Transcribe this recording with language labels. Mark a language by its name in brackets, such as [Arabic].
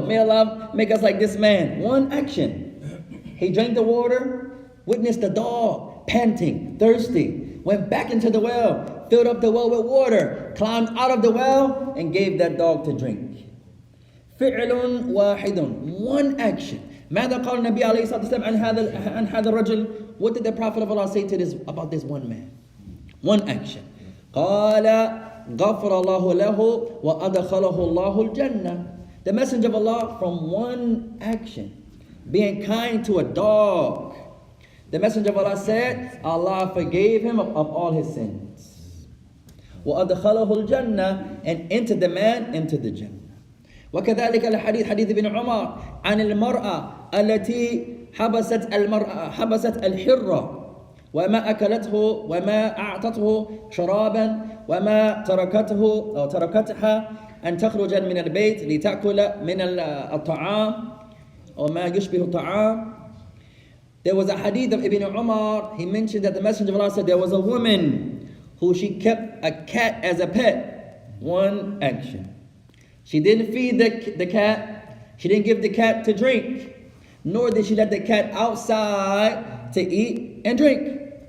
[English] May Allah make us like this man. One action. He drank the water, witnessed the dog panting, thirsty, went back into the well, filled up the well with water, climbed out of the well, and gave that dog to drink. [Arabic] فعل واحد. [English] One action. [Arabic] ماذا قال النبي عليه الصلاة والسلام عن هذا الرجل? [English] What did the Prophet of Allah say to this about this one man? One action. [Arabic] قال غفر الله له وأدخله الله الجنة. [English] The Messenger of Allah, from one action, being kind to a dog, the Messenger of Allah said, Allah forgave him of all his sins. [Arabic] وَأَدْخَلَهُ الْجَنَّةِ, [English] and entered the man into the Jannah. [Arabic] وكذلك الحديث حديث ابن عمر عن المرأة التي حبست الحرة وما أكلته وما أعطته شرابا وما تركتها أن تخرج من البيت لتأكل من الطعام وما يشبه الطعام. [English] There was a hadith of Ibn Umar. He mentioned that the Messenger of Allah said there was a woman who she kept a cat as a pet. One action. She didn't feed the cat. She didn't give the cat to drink. Nor did she let the cat outside to eat and drink.